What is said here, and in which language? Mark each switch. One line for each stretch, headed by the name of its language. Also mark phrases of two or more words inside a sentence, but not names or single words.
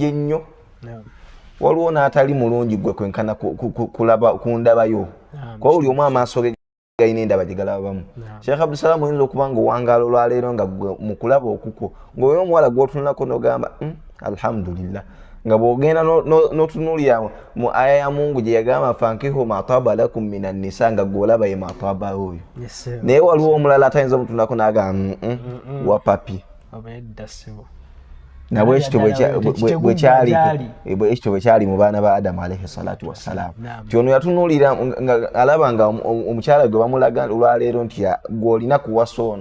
Ganda: ennyo waliwo n'atali mulungi gwe kwenkana ku ndabayo kuba buli omu amaaso ge galina endaba gye galabamu Sheikh Abdulsalam oyinza okuba nga owangaala olwaleero nga mu kulaba okukwo ng'oyo omuwala gw'otunulako n'ogamba alhamdulillah nga bw'ogenda n'otunuulira mu aya ya Mungu gye yagamba
Arabic: فانكحوا ما طاب لكم من النساء
Ganda: nga gw'olaba ye
Arabic: ما طاب
Ganda: oyo naye waliwo omulala atayinza omutunulako n'agamba wapapi nabwe ekityo bwe kyali mu baana ba Adamu
Arabic: عليه الصلاة والسلام
Ganda: nti ono yatunuulira alaba nga omukyala gwe bamulaga olwaleero nti gw'olina kuwasa ono